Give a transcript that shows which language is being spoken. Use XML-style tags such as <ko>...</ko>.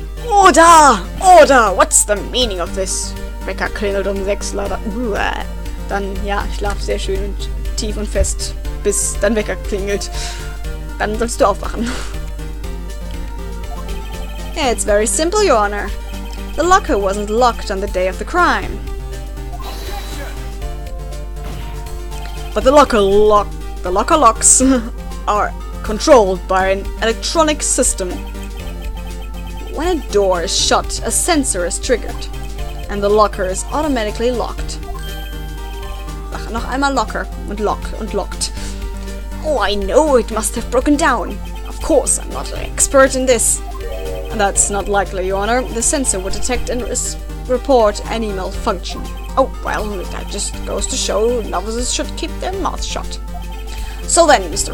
<en>Order! Order! What's the meaning of this?</en> <de>Wecker klingelt um 6 leider. Dann, ja, schlaf sehr schön und tief und fest, bis dein Wecker klingelt. Dann sollst du aufwachen.</de> <en>It's very simple, Your Honor. The locker wasn't locked on the day of the crime. But the locker locks are controlled by an electronic system. When a door is shut, a sensor is triggered, and the locker is automatically locked.</en> <de>Ach, noch einmal locker und lock und locked.</de> <en>Oh, I know it must have broken down. Of course, I'm not an expert in this. That's not likely, Your Honor. The sensor would detect and report any malfunction. Oh, well, that just goes to show novices should keep their mouths shut. So then, Mr.</en>